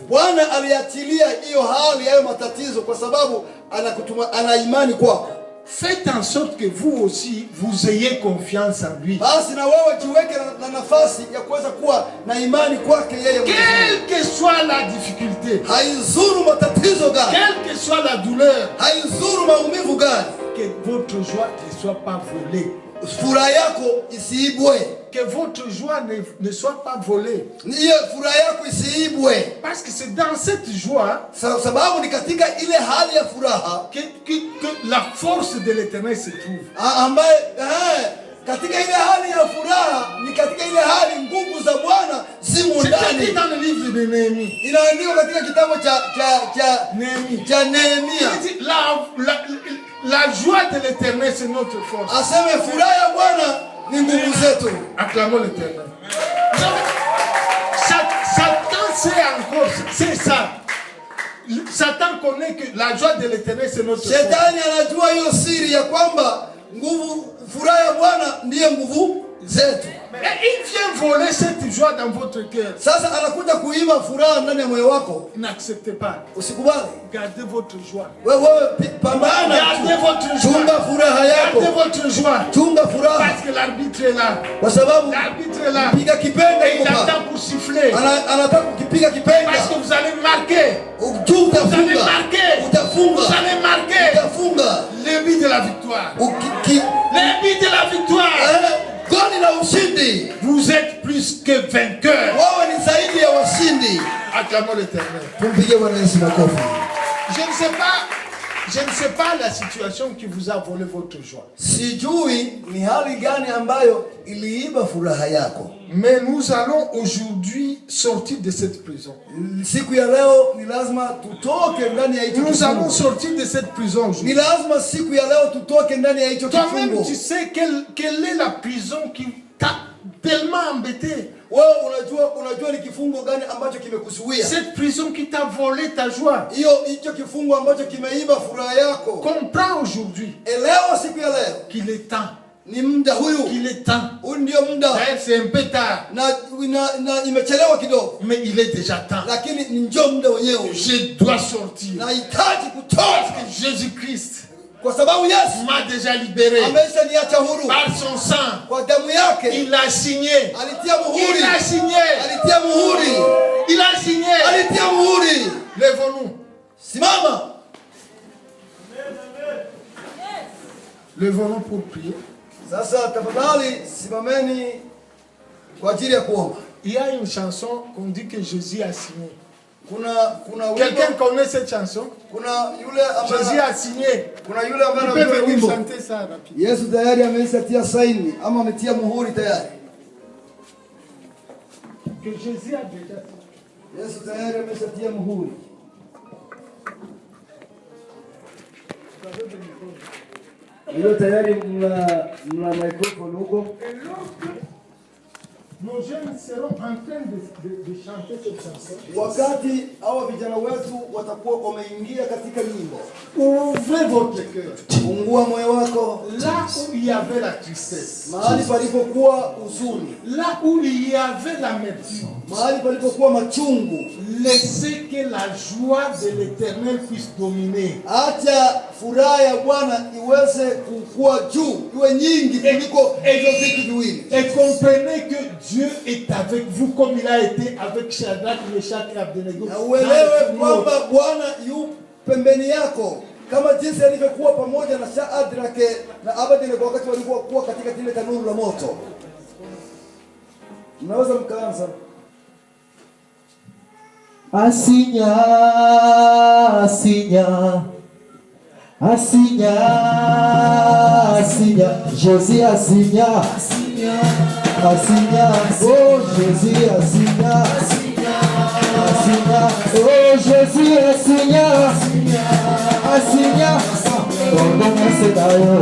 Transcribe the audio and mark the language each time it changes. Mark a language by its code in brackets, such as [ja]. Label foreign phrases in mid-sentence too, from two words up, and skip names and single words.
[sw] Bwana aliachilia hiyo hali, hayo matatizo, kwa sababu ana imani kwako. [fr] Faites en sorte que vous aussi, vous ayez confiance en lui. [sw] Basi na wewe jiweke na nafasi ya kuweza kuwa na imani kwake yeye. [fr] Quelle que soit la difficulté, [sw] haizuru matatizo gani, [fr] quelle que soit la douleur, [sw] haizuru maumivu gani, [fr] que votre joie ne soit pas volée. [sw] Furaha yako isiibwe. [fr] Que votre joie ne soit pas volée. [sw] Hiyo furaha yako isiibwe. [fr] Parce que c'est dans cette joie [sw] sababu ni katika ile hali ya furaha [fr] que la force de l'Éternel se trouve. [sw] Ambaye katika ile hali ya furaha ni katika ile hali nguvu za Bwana zimo ndani. [fr] C'est dans le livre de Néhémie. [sw] Inaandikwa katika kitabu cha Nehemia. [fr] La joie de l'Éternel c'est notre force. [sw] Aseme furaha ya Bwana ni nguvu zetu. [fr] Acclamons l'Éternel. Satan sait encore, c'est ça. Satan connaît que la joie de l'Éternel c'est notre force. [sw] Shetani anajua hiyo siri ya kwamba furaha ya Bwana ndiye nguvu zetu. [fr] Et il vient voler cette joie dans votre cœur. [sw] Sasa anakuja kuiba furaha ndani ya moyo wako. [fr] N'acceptez pas. [sw] Usikubali. [fr] Gardez votre joie. [sw] Wewe pambana. [fr] Gardez votre joie. [sw] Chunga furaha yako. [fr] Gardez votre joie. [sw] Chunga furaha. [fr] Parce que l'arbitre est là. [sw] Kwa sababu [fr] l'arbitre est là. [sw] Piga kipenga [fr] et il attend pour siffler. [sw] Anataka kukipiga kipenga. [fr] Parce que vous allez marquer. Vous allez marquer. [sw] Utafunga. [fr] Vous allez marquer. [sw] Utafunga. [fr] Le but de la victoire. Le but de la victoire. [sw] Goli la ushindi. [fr] Vous êtes plus que vainqueurs. [sw] Wewe ni zaidi ya washindi. [fr] Acclamons l'Éternel. [sw] Tumpige Bwana Yesu makofi. [fr] Je ne sais pas la situation qui vous a volé votre joie. [sw] Sijui ni hali gani ambayo iliiba furaha yako. [fr] Mais nous allons aujourd'hui sortir de cette prison. [sw] Siku ya leo ni lazima tutoke ndani ya hicho kifungo. [fr] Nous allons sortir de cette prison aujourd'hui. [sw] Ni lazima siku ya leo tutoke ndani ya hicho kifungo. [fr] Toi-même tu sais quelle est la prison qui t'a tellement embêté. [sw] Wewe unajua ni kifungo gani ambacho kimekuzuia? [fr] Cette prison qui t'a volé ta joie. [sw] Hicho kifungo ambacho kimeiba furaha yako. [fr] Comprends aujourd'hui. [sw] Elewa siku ya leo [fr] qu'il est temps. [sw] Ni muda huyu. [fr] Qu'il est temps. [sw] Ndio muda. [fr] C'est un peu tard. [sw] Na imechelewa kidogo. [fr] Mais il est déjà temps. [sw] Lakini ni njoo muda wenyewe. [fr] Je dois sortir. [sw] Nahitaji kutoka. [fr] Parce que Jésus-Christ [sw] kwa sababu Yesu [fr] m'a déjà libéré. [sw] Ameshaniacha huru. [fr] Par son sang. [sw] Kwa damu yake. [fr] Il a signé. [sw] Alitia muhuri. [fr] Il a signé. [sw] Alitia muhuri. [fr] Il a signé. [sw] Alitia muhuri. [fr] Lève-nous. [sw] Simama. [fr] Lève-nous pour prier. [sw] Sasa tafadhali simameni kwa ajili ya kuomba. [fr] Il y a une chanson qu'on dit que Jésus a signé. Quelqu'un connaît cette chanson? Jésus a signé. Il peut venir chanter ça rapidement. [sw] Yesu tayari ameshatia saini ama ametia muhuri tayari. [fr] Que Jésus a déjà signé. [sw] Yesu tayari ameshatia muhuri. Hiyo tayari mna microphone huko. [fr] Nos jeunes seront en train de chanter cette chanson. [sw] Wakati hawa vijana wetu watakuwa wameingia katika nyimbo. [fr] Ouvrez votre cœur. [sw] Fungua moyo wako. [fr] Là où il y avait la tristesse. [sw] Mahali palipokuwa huzuni. [fr] Là où il y avait l'amertume. [sw] Mahali palipokuwa machungu. [fr] Laissez que la joie de l'Éternel puisse dominer. [sw] Acha furaha ya Bwana iweze kukua juu, iwe nyingi kuliko hizo vitu viwili. [fr] Et comprenez que Dieu est avec vous comme il a été avec Shadrach, Meshach et Abednego. [sw] Na uelewe kwamba Bwana yu pembeni yako kama jinsi alivyokuwa pamoja na Shadrach na Abednego wakati walikuwa katika kile tanuru la moto. Mnaweza mkaanza. Asinya, [fr] Jésus assigne, oh Jésus assigne, oh Jésus assigne, Asigna, pardonne Seigneur.